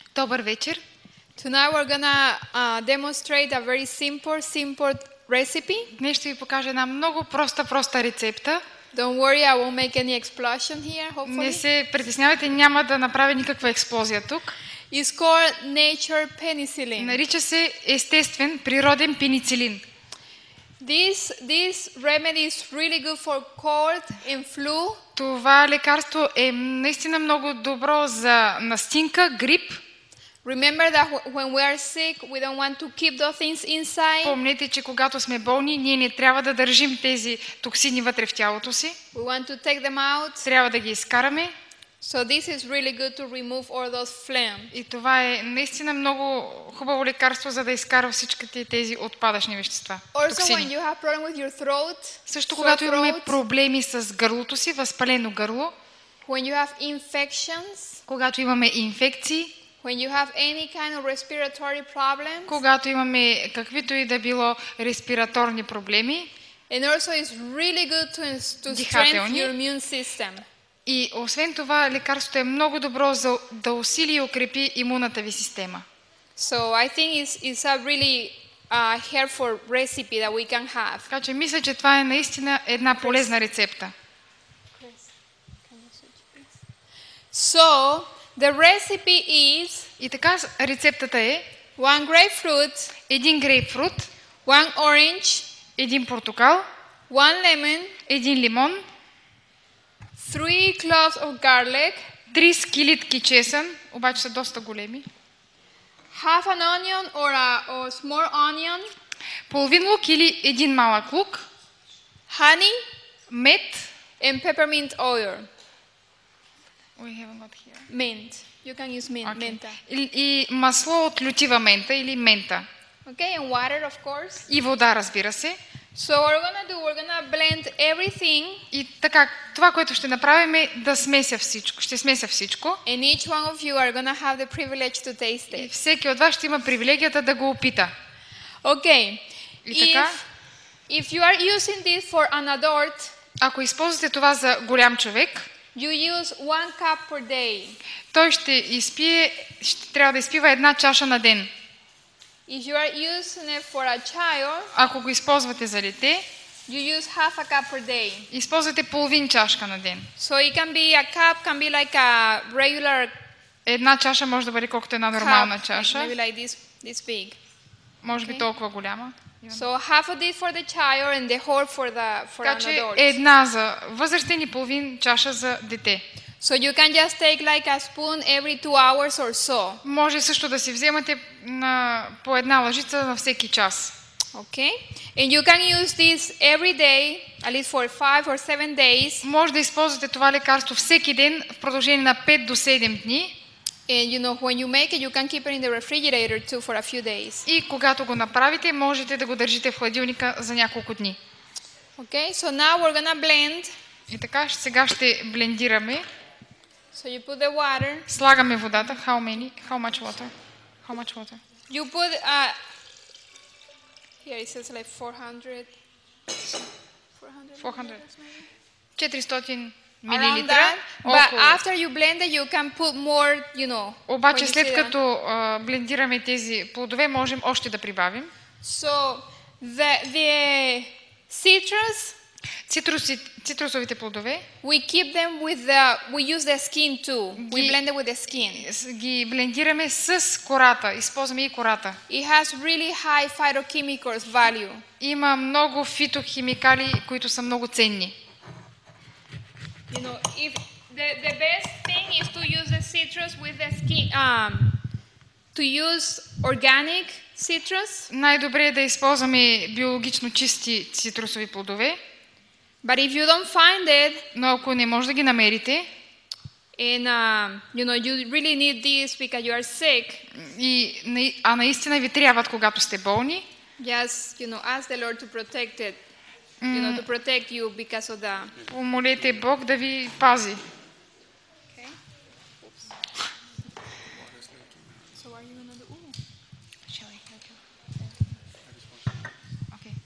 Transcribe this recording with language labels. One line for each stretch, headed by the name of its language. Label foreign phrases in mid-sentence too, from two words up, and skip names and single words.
Bulgarian: Добър вечер.
English: Tonight we're gonna demonstrate a very simple recipe.
Bulgarian: Днес ще ви покажа една много проста рецепта.
English: Don't worry, I won't make any explosion here, hopefully.
Bulgarian: Не се притеснявайте, няма да направя никаква експлозия тук.
English: It's called nature penicillin.
Bulgarian: Нарича се естествен природен пеницилин.
English: This remedy is really good for cold and flu.
Bulgarian: Това лекарство е наистина много добро за настинка, грип.
English: Remember that when we are sick, we don't want to keep those things inside.
Bulgarian: Помнете, че когато сме болни, ние не трябва да държим тези токсини вътре в тялото си.
English: We want to take them out.
Bulgarian: Трябва да ги изкараме.
English: So this is really good to remove all those phlegm.
Bulgarian: И това е наистина много хубаво лекарство, за да изкара всичките тези отпадъчни вещества.
English: Also
Bulgarian: токсини.
English: when you have problem with your throat.
Bulgarian: Също когато
English: sore
Bulgarian: имаме
English: throat,
Bulgarian: проблеми с гърлото си, възпалено гърло,
English: when you have infections,
Bulgarian: когато имаме инфекции,
English: when you have any kind of respiratory problems,
Bulgarian: когато имаме каквито и да било респираторни проблеми,
English: and also it's really good to strengthen
Bulgarian: Дихателни.
English: your immune system.
Bulgarian: и освен това лекарството е много добро за да усили и укрепи имунната ви система.
English: So I think it's a really helpful recipe that we can have.
Bulgarian: Така че мисля, че това е наистина една полезна рецепта.
English: So the recipe is
Bulgarian: И така рецептата е
English: 1 grapefruit,
Bulgarian: един грейпфрут,
English: 1 orange,
Bulgarian: един портокал,
English: 1 lemon,
Bulgarian: един лимон,
English: 3 cloves of garlic,
Bulgarian: 3 скилитки чесън, обаче са доста големи,
English: half an onion or small onion,
Bulgarian: половин лук или един малък лук,
English: honey,
Bulgarian: мед,
English: and peppermint oil. we haven't got here. Mint. You can use mint. Okay.
Bulgarian: Menta. И масло от лютива мента или мента.
English: Okay, and water, of course.
Bulgarian: И вода, разбира се.
English: So what we're gonna blend everything,
Bulgarian: И така, това, което ще направим е да смеся всичко. Ще смеся всичко.
English: and each one of you are gonna have the privilege to taste
Bulgarian: И
English: it.
Bulgarian: всеки от вас ще има привилегията да го опита.
English: Okay.
Bulgarian: И така,
English: If you are using this for an adult,
Bulgarian: ако използвате това за голям човек,
English: you use 1 cup per day.
Bulgarian: той ще трябва да изпива една чаша на ден.
English: If you are using it for a child,
Bulgarian: Ако го използвате за дете,
English: you use half a cup per day.
Bulgarian: използвате половин чашка на ден.
English: So it can be a cup, can be like a regular
Bulgarian: Една чаша може да бъде колкото една нормална
English: cup,
Bulgarian: чаша.
English: maybe like this big.
Bulgarian: Може би
English: Okay.
Bulgarian: толкова голяма.
English: So half of this for the child and the whole for
Bulgarian: Така
English: an
Bulgarian: че
English: adult.
Bulgarian: една за възрастен и половин чаша за дете.
English: So you can just take like a spoon every 2 hours or so.
Bulgarian: Може също да си вземате по една лъжица на всеки час.
English: Okay? And you can use this every day, at least for 5 or 7 days.
Bulgarian: Може да използвате това лекарство всеки ден в продължение на 5 до 7 дни.
English: And when you make it, you can keep it in the refrigerator too for a few days.
Bulgarian: И когато го направите, можете да го държите в хладилника за няколко дни.
English: Okay? So now we're gonna blend.
Bulgarian: И така, сега ще блендираме.
English: So you put the water.
Bulgarian: Слагаме водата.
English: How much water? How much water? You put here it says like 400 400. 400 around
Bulgarian: милилитра.
English: that. But
Bulgarian: Около.
English: after you blend it, you can put more, when
Bulgarian: Обаче
English: you
Bulgarian: след
English: see
Bulgarian: като блендираме тези плодове, можем още да прибавим.
English: So the citrus,
Bulgarian: Цитрусовите плодове
English: we keep them we use the skin too. We blend it with the skin.
Bulgarian: ги блендираме с кората. Използваме и кората.
English: It has really high phytochemicals value.
Bulgarian: Има много фитохимикали, които са много ценни.
English: If the best thing is to use the citrus with the skin. To use organic citrus.
Bulgarian: Най-добре е да използваме биологично чисти цитрусови плодове.
English: But if you don't find it,
Bulgarian: Но ако не може да ги намерите,
English: and you really need this because you are sick,
Bulgarian: а наистина ви трябват, когато сте болни,
English: just ask the Lord to protect it. To protect you because of the.
Bulgarian: помолете Бог да ви пази.
English: Okay. Oops. So are you gonna do? Shall I help you? Okay.